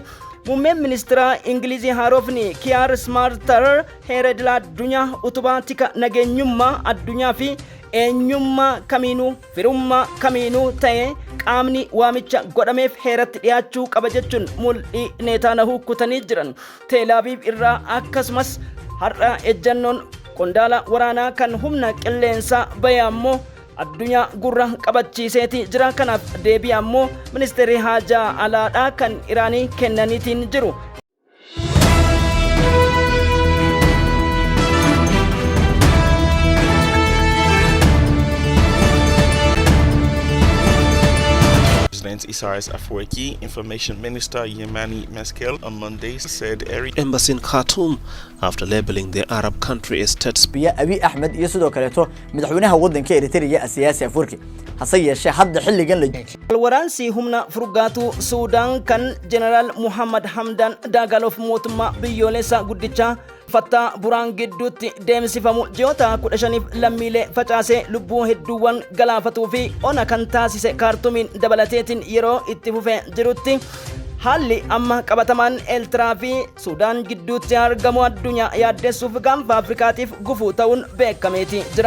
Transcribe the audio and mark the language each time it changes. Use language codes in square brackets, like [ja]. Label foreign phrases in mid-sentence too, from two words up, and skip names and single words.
[om] Muummeen ministeera Ingilizii haarofni Kiyaar Smaartar heera idil addunyaa utubaa tika nageenyummaa addunyaa fi eenyummaa kamiinuu firummaa kamiinuu ta'e qaamni waamicha godhameef heeratti dhiyaachuu qaba jechuun mul'ii Neetaanyaahuu kutanii jiran. Teelaaviiv irraa akkasumas har'a ejjannoon qondaala waraanaa kan humna qilleensaa bahe ammoo addunyaa gurra qabachiiseeti jira. Kanaaf deebii ammoo ministeerri haajaa alaadhaa kan Iraanii kennaniitiin jiru. [en] President Isaias Afwerki, Information Minister Yemeni Meskel on Monday said embassy in Khartoum after labeling the Arab country as state [so] biya Abi Ahmed iyo sidoo kaleeto madaxweynaha wadanka Eritrea siyaasi Afwerki hase yeeshee hadda xilligan la [om] waraansi humna furgaatu Suudaan kan General Muhammad Hamdan Dagalo mootummaa biyyoolessa guddicha Fattaa Buraan gidduutti deemsifamu ji'oota 15 lammiilee facaasee lubbuu hedduuwwan galaafatuu fi ona kan taasise Kaartumiin dabalateetiin yeroo itti fufee jirutti haalli amma qabatamaan Eertiraa fi Suudaan gidduutti argamu addunyaa yaaddessuuf gaanfa Afrikaatiif gufuu ta'uun beekameeti jira.